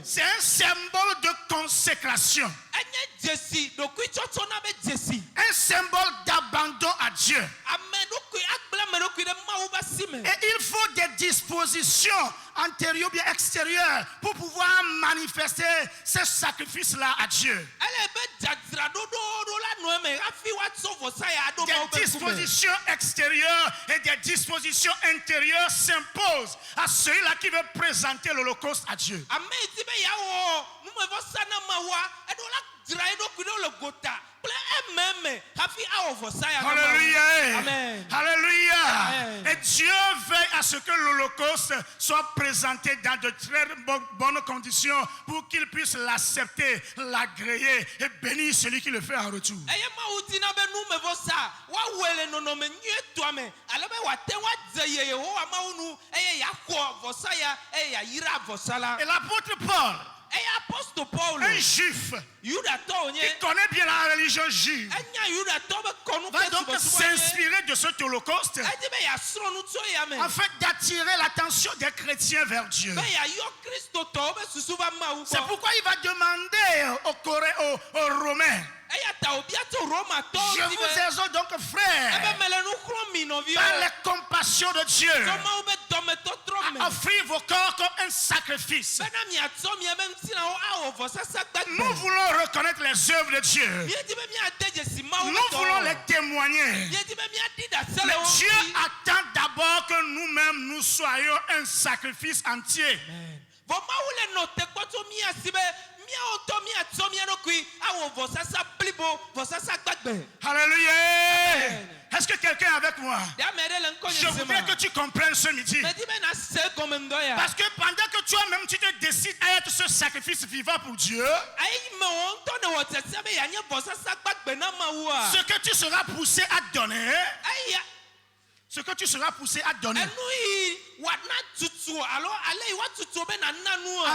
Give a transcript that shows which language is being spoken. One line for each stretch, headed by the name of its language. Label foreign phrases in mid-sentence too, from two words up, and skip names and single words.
French: C'est un symbole de consécration,
Ewe: Enye dzesi ɖokuitsɔtsɔ na be dzesi.
French: un symbole d'abandon à Dieu.
Ewe: Ame ɖokui agble ame ɖokui ɖe Mawu be asi me.
French: Et il faut des dispositions antérieures bien extérieures pour pouvoir manifester ce sacrifice-là à Dieu.
Ewe: Ele be dzadzraɖoɖo la nɔ eme hafi woatsɔ vɔsa ya aɖo Mawu
French: Des
Ewe: be ŋkume.
French: dispositions extérieures et des dispositions intérieures s'imposent à ceux-là qui veulent présenter l'Holocauste à Dieu.
Ewe: Ame yi di be yeawɔ numevɔsa na Mawua eɖo la dzra eɖokui ɖo le gota kple ememe hafi awɔ vɔsa ya na Mawu.
French: Alléluia. Amen. Alléluia. Amen. Et Dieu veille à ce que l'Holocauste soit présenté dans de très bonnes conditions pour qu'il puisse l'accepter, l'agréer et bénir celui qui le fait en retour.
Ewe: Eye Mawu dina be numevɔsa woawɔe le nɔnɔme nyuietɔa me ale be wòate ŋu adze Yehowa Mawu nu eye yeaxɔ vɔsa ya eye yeayra vɔsa la.
French: Et l'apôtre Paul,
Ewe: eya apostol Paul
French: un juif
Ewe: Yudatɔ
French: qui
Ewe: nye
French: connaît bien la religion juive,
Ewe: enya Yudatɔ be kɔnu
French: va donc
Ewe: subɔsubɔ
French: s'inspirer de cet holocauste
Ewe: edi be yasrɔ̃ nu tso ya me
French: afin d'attirer l'attention des chrétiens vers Dieu.
Ewe: be yayɔ kristotɔwo be susu va Mawu
French: C'est
Ewe: gbɔ
French: pourquoi il va demander aux Romains,
Ewe: eya ta wòbia tso Romatɔwo
French: je
Ewe: si
French: vous
Ewe: be
French: exhorte donc
Ewe: ebe
French: frères,
Ewe: mele nu xlɔ̃ mi
French: par
Ewe: nɔviwo
French: les compassions de Dieu,
Ewe: tso Mawu be dɔmetɔtrɔ me
French: à offrir vos corps comme un sacrifice.
Ewe: bena miatsɔ miabe ŋutilãwo awɔ vɔsasa
French: Nous
Ewe: gbagbe
French: voulons reconnaître les œuvres de Dieu.
Ewe: miedi be miade dzesi Mawu
French: Nous
Ewe: be
French: voulons les
Ewe: dɔ
French: témoigner.
Ewe: miedi be miaɖi ɖase le
French: Mais
Ewe: wo
French: Dieu
Ewe: ŋuti.
French: attend d'abord que nous-mêmes nous soyons un sacrifice entier.
Ewe: Vɔ Mawu le nɔ te kpɔ tso mía si be míawo ŋutɔ míatsɔ mía ɖokui awɔ vɔsasa blibo vɔsasa gbagbe.
French: Alléluia. Est-ce que quelqu'un est avec moi?
Ewe: Ɖe ame ɖe le ŋkɔ
French: Je
Ewe: nye se
French: voudrais
Ewe: ma.
French: que tu comprennes ce midi.
Ewe: Medi be na se gɔme ŋdɔ ya.
French: Parce que pendant que toi-même tu te décides à être ce sacrifice vivant pour Dieu,
Ewe: Ayi me wo ŋutɔ ne wɔ tsetse be yanye vɔsasa gbagbe na Mawua.
French: ce que tu seras poussé à donner,
Ewe: Eya
French: ce que tu seras poussé à donner,
Ewe: enu yi wa na tutu alo ale yi wa tutu be na na nua.